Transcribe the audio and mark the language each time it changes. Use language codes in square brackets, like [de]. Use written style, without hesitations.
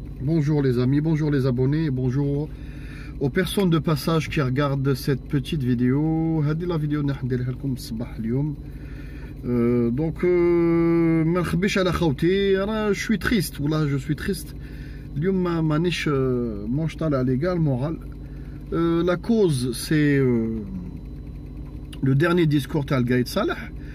[fr] Bonjour les amis, bonjour les abonnés, bonjour aux personnes de passage qui regardent cette petite vidéo. [ar] Hadi [fr] la vidéo [ar] نحديرها الصباح اليوم. [fr] Donc [ar] ما نخبيش على خوتي انا [fr] je suis triste [ar] والله [fr] je suis triste. [ar] اليوم مانيش مش طالع [fr] ليغال مورال. La cause c'est le dernier discours [ar] تاع [fr] القايد صالح.